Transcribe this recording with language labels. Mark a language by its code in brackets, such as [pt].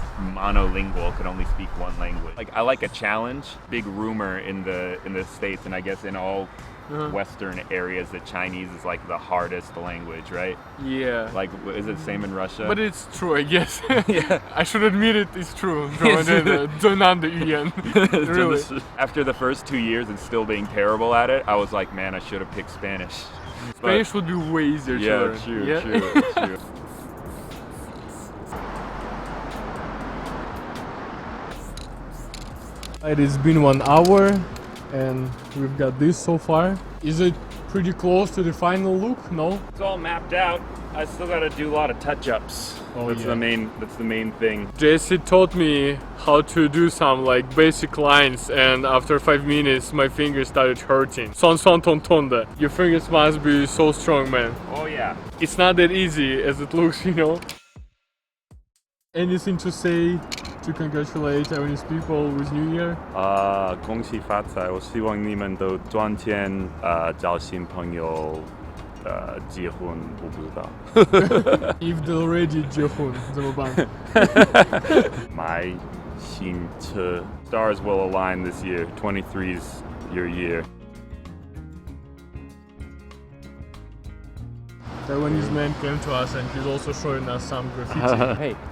[en] monolingual, could only speak one language. Like, I like a challenge. Big rumor in the States, and I guess in all Western areas, that Chinese is like the hardest language, right? Yeah. Like, is it the same in Russia? But it's true, I guess. Yeah. I should admit it, it's true. [zh] 最难的语言 [en] Really. After the first 2 years and still being terrible at it, I was like, man, I should have picked Spanish. Spanish would be way easier to learn. Yeah, true. It has been 1 hour and we've got this so far. Is it pretty close to the final look? No? It's all mapped out. I still gotta do a lot of touch-ups. That's the main thing. Jesse taught me how to do some like basic lines, and after 5 minutes my fingers started hurting. Son ton tonda. Your fingers must be so strong, man. Oh yeah. It's not that easy as it looks, you know. Anything to say to congratulate Taiwanese people with New Year? [zh] 恭喜发财！我希望你们都赚钱，交新朋友，结婚，我不知道。 [en] If they already [zh] 结婚， [en] 怎么办？ [zh] 买新车。 [en] Stars will align this year. 23's your year. Taiwanese man came to us and he's also showing us some graffiti.